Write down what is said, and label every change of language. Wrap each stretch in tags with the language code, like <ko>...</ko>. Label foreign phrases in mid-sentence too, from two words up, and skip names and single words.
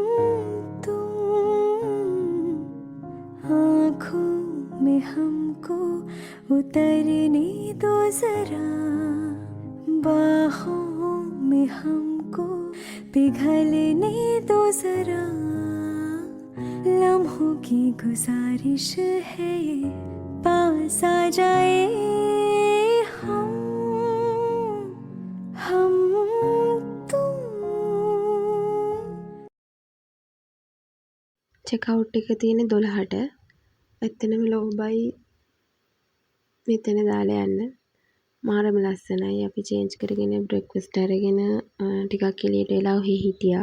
<hi>आँखों में हमको उतरने दो जरा, बाहों में हमको पिघलने दो जरा, लम्हों की गुजारिश है ये पास आ जाए हम तुम.</hi> <si>චෙක්අවුට් එක තියෙන්නේ 12ට. ඇත්තටම ලෝබයි මෙතන දාලා යන්න. මාරම ලස්සනයි. අපි චේන්ජ් කරගෙන බ්‍රෙක්ෆාස්ට් අරගෙන ටිකක් එළියට වෙලා ඔහි හිටියා.</si>